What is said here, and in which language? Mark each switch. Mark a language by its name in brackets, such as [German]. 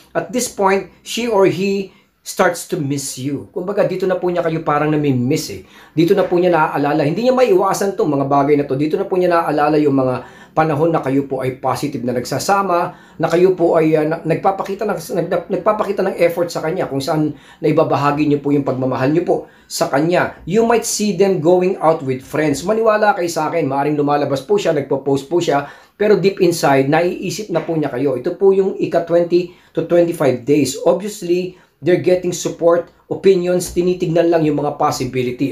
[English] At this point, she or he starts to miss you. [Filipino] Kumbaga dito na po niya kayo parang nami-miss Dito na po niya naaalala. Hindi niya maiwasan tong mga bagay na to. Dito na po niya naaalala yung mga panahon na kayo po ay positive na nagsasama, na kayo po ay nagpapakita ng effort sa kanya, kung saan naibabahagi niyo po yung pagmamahal niyo po sa kanya. [English] You might see them going out with friends. [Filipino] Maniwala kayo sa akin, maaring lumalabas po siya, nagpo-post po siya, pero [English] deep inside, [Filipino] naiisip na po niya kayo. Ito po yung ika-20 [English] to 25 days. Obviously, they're getting support, opinions, [Filipino] tinitignan lang yung mga possibility.